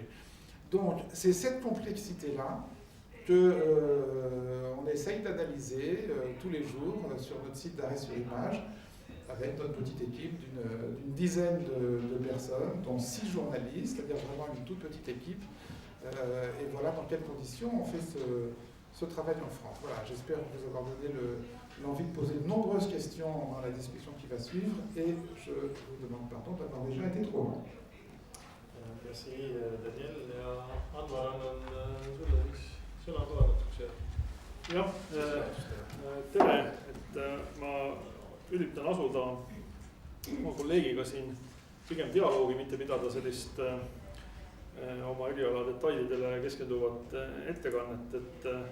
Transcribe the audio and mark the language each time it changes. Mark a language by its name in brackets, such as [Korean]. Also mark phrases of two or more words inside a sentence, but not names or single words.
[French] Donc, c'est cette complexité-là qu'on essaye d'analyser tous les jours sur notre site d'arrêt sur image, avec notre petite équipe d'une dizaine de personnes, dont 6 journalistes, c'est-à-dire vraiment une toute petite équipe. Et voilà dans quelles conditions on fait ce travail en France. Voilà, j'espère vous avoir donné l'envie de poser de nombreuses questions dans la discussion qui va suivre, et je vous demande pardon d'avoir déjà été trop long. Merci Daniel, [Estonian] ja Anvar, annan sulle sõna tulemuseks. Jah, tere, et ma üritan asuda oma kolleegiga siin pigem dialoogi, mitte pidada sellist oma eriala detailidele keskenduvat ettekannet, et